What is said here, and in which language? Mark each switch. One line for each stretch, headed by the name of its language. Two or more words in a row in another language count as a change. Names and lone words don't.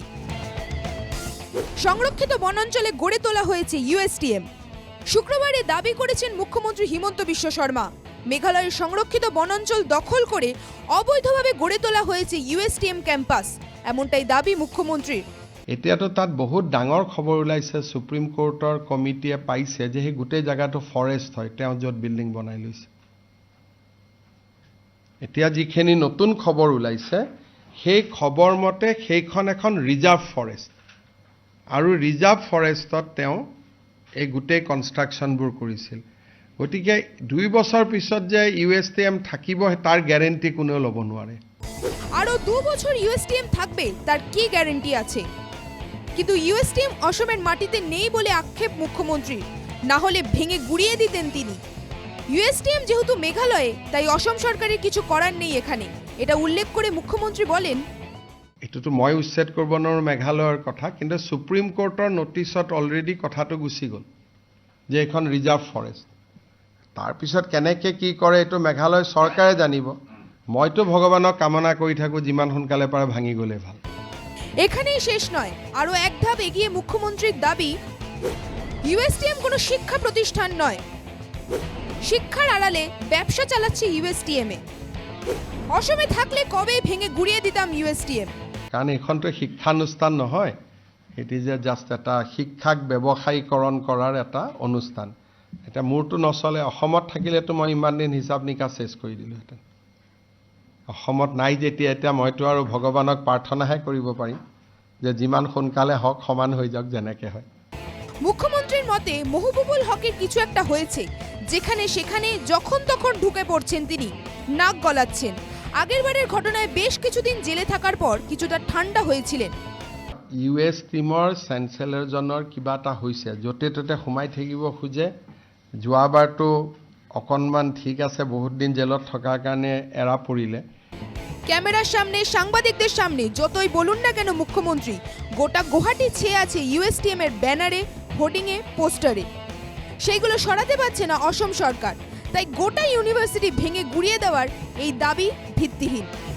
Bangla: সংরক্ষিত বনাঞ্চলে গড়ে তোলা হয়েছে ইউএসটিএম। শুক্রবারে দাবি করেছেন মুখ্যমন্ত্রী হিমন্ত বিশ্ব শর্মা, মেঘালয়ের সংরক্ষিত বনাঞ্চল দখল করে অবৈধভাবে গড়ে তোলা হয়েছে ইউএসটিএম ক্যাম্পাস, এমনটাই দাবি মুখ্যমন্ত্রীর।
Assamese: এতিয়াতো তাত বহুত ডাঙৰ খবৰ ওলাইছে, সুপ্ৰিম কোৰ্টৰ কমিটিয়ে পাইছে যে সেই গোটেই জায়গাটো ফৰেষ্ট হয়, তেওঁ য'ত বিল্ডিং বনাই লৈছে। এতিয়া যিখিনি নতুন খবৰ ওলাইছে সেই খবৰ মতে সেইখন এখন
English: reserve forest,
Assamese: আৰু
English: reserve forest
Assamese: তেওঁ এই গোটেই কনষ্ট্ৰাকশ্যনবোৰ কৰিছিল। গতিকে 2 বছৰ পিছত যে ইউএসটিএম থাকিব তাৰ গ্যাৰেণ্টি কোনেও ল'ব নোৱাৰে।
Bangla: আৰু 2 বছর ইউএসটিএম থাকবে তার কি গ্যারেন্টি আছে? কিন্তু ইউএসটিএম অসমের মাটিতে নেই বলে আক্ষেপ মুখ্যমন্ত্রী, না হলে ভেঙে গুড়িয়ে দিতেন তিনি। ইউএসটিএম যেহেতু মেঘালয়ে, তাই অসম সরকারের কিছু করার নেই এখানে, এটা উল্লেখ করে মুখ্যমন্ত্রী বলেন,
Assamese: এটোতো মই উচ্ছেদ কৰিব নোৱাৰো মেঘালয়ৰ কথা, কিন্তু সুপ্ৰিম কোৰ্টৰ নটিছত অলৰেডি কথাটো গুচি গ'ল যে এখন
English: reserve forest.
Assamese: তাৰপিছত কেনেকৈ কি কৰে এইটো মেঘালয় চৰকাৰে জানিব। মইতো ভগৱানক কামনা কৰি থাকোঁ যিমান সোনকালে পাৰে ভাঙি গ'লে ভাল।
Bangla: এখানেই শেষ নয়, আরো এক ধাপ এগিয়ে মুখ্যমন্ত্রীর দাবি, ইউএসটিএম কোনো শিক্ষা প্রতিষ্ঠান নয়, শিক্ষার আড়ালে ব্যবসা চালাচ্ছে ইউএসটিএম এ। অসমে থাকলে কবে ভেঙে গুড়িয়ে দিতাম ইউএসটিএম।
Assamese: কাৰণ এইখনতো শিক্ষানুষ্ঠান নহয়, এটি যে জাষ্ট এটা শিক্ষাক ব্যৱসায়ীকৰণ কৰাৰ এটা অনুষ্ঠান। এটা মোৰতো নচলে। অসমত থাকিলেতো মই ইমান দিন হিচাপ নিকাচ চেছ কৰি দিলোহেঁতেন। অসমত নাই যেতিয়া এতিয়া মইতো আৰু ভগৱানক প্ৰাৰ্থনাহে কৰিব পাৰিম যে যিমান সোনকালে হওক, সমান হৈ যাওক যেনেকৈ হয়।
Bangla: মুখ্যমন্ত্রীর মতে মহবুবুল হকের কিছু একটা হয়েছে, যেখানে সেখানে যখন তখন ঢুকে পড়ছেন তিনি, নাক গলাচ্ছেন। আগেরবারের ঘটনায় বেশ কিছুদিন জেলে থাকার পর কিছুটা ঠান্ডা হয়েছিলেন।
Assamese: ইউএস টিমৰ চেঞ্চেলৰজনৰ কিবা এটা হৈছে, য'তে ত'তে সোমাই থাকিব খোজে। যোৱাবাৰতো অকণমান ঠিক আছে, বহুত দিন জেলত থকাৰ কাৰণে এৰা পৰিলে।
Bangla: ক্যামেরার সামনে, সাংবাদিকদের সামনে যতই বলুন না কেন মুখ্যমন্ত্রী, গোটা গুয়াহাটি ছেয়ে আছে ইউএসটিএম এর ব্যানারে, হোর্ডিংয়ে, পোস্টারে। সেইগুলো সরাতে পারছে না অসম সরকার, তাই গোটা ইউনিভার্সিটি ভেঙে গুড়িয়ে দেওয়ার এই দাবি ভিত্তিহীন।